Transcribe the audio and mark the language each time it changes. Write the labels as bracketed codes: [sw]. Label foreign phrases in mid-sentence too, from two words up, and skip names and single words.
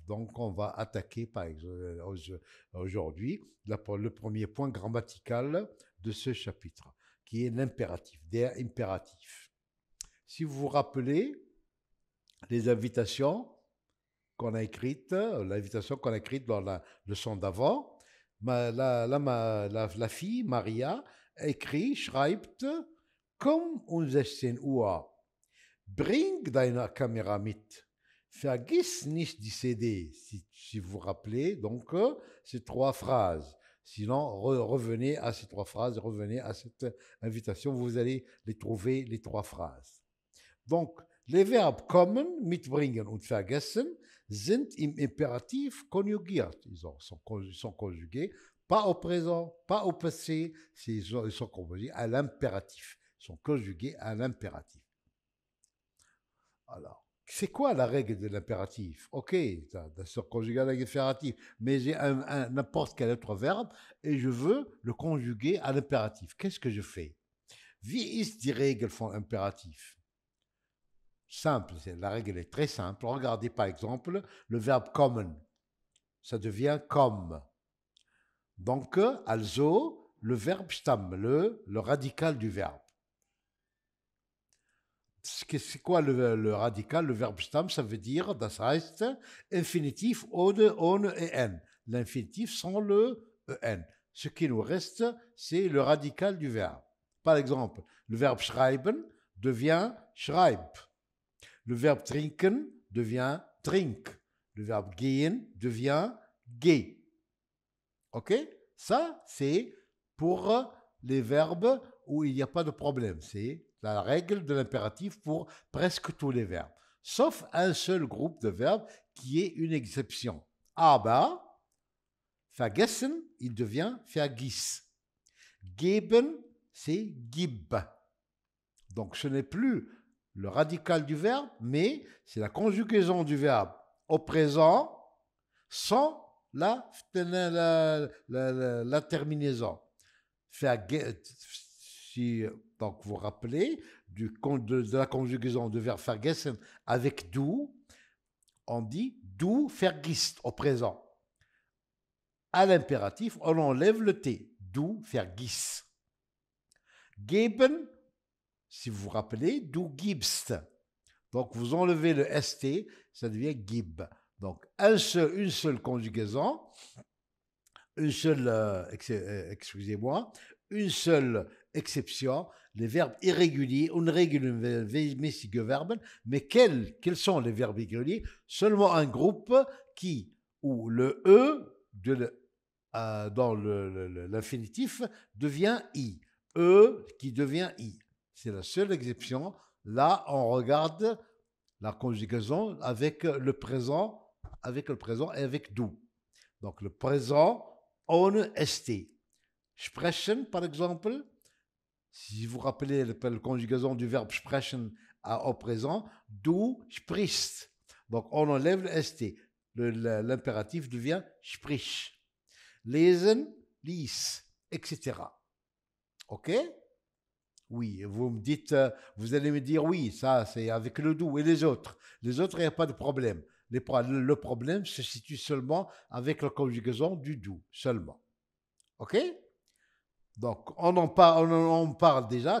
[fr] Donc, on va attaquer, par exemple, aujourd'hui, le premier point grammatical de ce chapitre, qui est l'impératif, der impératif. Si vous vous rappelez les invitations qu'on a écrites, l'invitation qu'on a écrite dans la leçon d'avant, la fille, Maria, écrit, [de] schreibt, komm um 16 Uhr. Bring deine Kamera mit. Vergiss nicht die CD. [fr] Si vous vous rappelez, donc, ces trois phrases. Sinon, revenez à ces trois phrases, revenez à cette invitation, vous allez les trouver, les trois phrases. Donc, les verbes [de] kommen, mitbringen und vergessen sind im Impératif konjugiert. [fr] Ils sont conjugués, pas au présent, pas au passé, ils sont conjugués à l'impératif. Ils sont conjugués à l'impératif. Alors, c'est quoi la règle de l'impératif? Ok, se conjuguer à l'impératif, mais j'ai n'importe quel autre verbe et je veux le conjuguer à l'impératif. Qu'est-ce que je fais? [de] Wie ist die Regel von Impératif? [fr] Simple, la règle est très simple. Regardez par exemple le verbe kommen. Ça devient comme. Donc, also, le verbe stamm, le radical du verbe. C'est quoi le radical? Le verbe stamm, ça veut dire, [de] das heißt, infinitif ohne en. [fr] L'infinitif sans le en. Ce qui nous reste, c'est le radical du verbe. Par exemple, le verbe schreiben devient schreib. Le verbe trinken devient trink. Le verbe gehen devient geh. Ok? Ça, c'est pour les verbes où il n'y a pas de problème. C'est la règle de l'impératif pour presque tous les verbes. Sauf un seul groupe de verbes qui est une exception. [de] Aber, vergessen, [fr] il devient vergiss. [de] Geben, [fr] c'est gib. Donc ce n'est plus le radical du verbe, mais c'est la conjugaison du verbe au présent sans la terminaison. Si, donc vous vous rappelez de la conjugaison du verbe vergessen avec du, on dit [de] du vergisst [fr] au présent. À l'impératif, on enlève le T. [de] Du vergiss. Geben, [fr] si vous vous rappelez, [de] du gibst. [fr] Donc, vous enlevez le ST, ça devient gib. Donc, une seule conjugaison, une seule, excusez-moi, une seule exception, les verbes irréguliers, [de] unregelmäßige Verben, [fr] mais quels sont les verbes irréguliers? Seulement un groupe où le E dans l'infinitif devient I. E qui devient I. C'est la seule exception. Là, on regarde la conjugaison avec le présent et avec du. Donc, le présent, [de] ohne ST. Sprechen, [fr] par exemple, si vous vous rappelez la conjugaison du verbe sprechen au présent, [de] du sprichst. [fr] Donc, on enlève le ST. L'impératif devient sprich. [de] Lesen, lies, [fr] etc. OK? Oui, vous me dites, vous allez me dire oui, ça c'est avec le doux et les autres. Les autres, il n'y a pas de problème. Le problème se situe seulement avec la conjugaison du doux, seulement. OK? Donc, on parle déjà.